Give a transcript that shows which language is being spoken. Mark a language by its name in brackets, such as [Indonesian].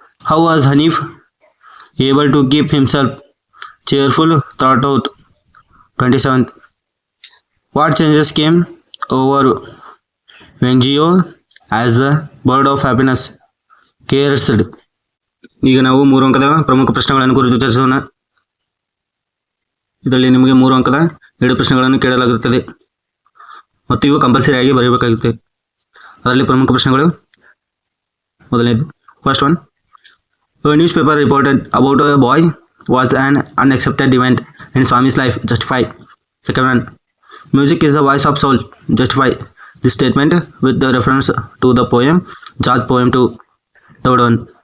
[English] How was Hanif able to keep himself cheerful throughout? 27th. What changes came over Wangio as the bird of happiness caresed? [Kannada] ಈಗ ನಾವು 3 ಅಂಕದ ಪ್ರಮುಖ ಪ್ರಶ್ನೆಗಳನ್ನು ಕುರಿತು ಚರ್ಚಿಸೋಣ. ಇದರಲ್ಲಿ ನಿಮಗೆ 3 ಅಂಕದ 2 ಪ್ರಶ್ನೆಗಳನ್ನು ಕೇಳಲಾಗುತ್ತದೆ ಮತ್ತು ಇವು ಕಂಪಲ್ಸರಿ ಆಗಿ ಬರೆಯಬೇಕಾಗುತ್ತೆ. ಅದರಲ್ಲಿ ಪ್ರಮುಖ ಪ್ರಶ್ನೆಗಳು: ಮೊದಲನೇದು, [English] First one. A newspaper reported about a boy was an unaccepted event in Swami's life. Justify. Second one. Music is the voice of soul. Justify this statement with the reference to the poem Jat Poem 2. Third one.